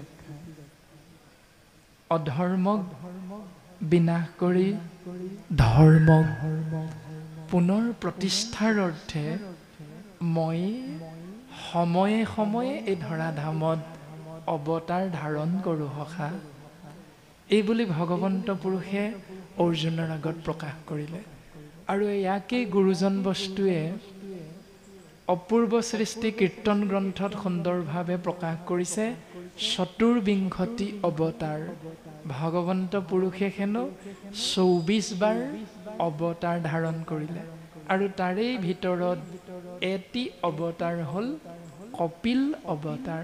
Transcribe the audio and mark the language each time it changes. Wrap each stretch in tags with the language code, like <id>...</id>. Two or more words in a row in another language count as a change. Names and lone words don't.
<as>अधर्मक विनाश करी धर्मक पुनर प्रतिष्ठार अर्थे मैं समये समये ए धराधामत अवतार धारण करूँ सखा এইবুলি ভগৱন্ত পুৰুষে অৰ্জুনৰ আগত প্ৰকাশ কৰিলে আৰু ইয়াকেই গুৰুজন বস্তুৱে অপূৰ্ব সৃষ্টি কীৰ্তন গ্ৰন্থত সুন্দৰভাৱে প্ৰকাশ কৰিছে। চতুৰ্বিংশতি অৱতাৰ ভগৱন্ত পুৰুষে হেনো ২৪ বাৰ অৱতাৰ ধাৰণ কৰিলে আৰু তাৰেই ভিতৰত এটি অৱতাৰ হ'ল কপিল অৱতাৰ।</as>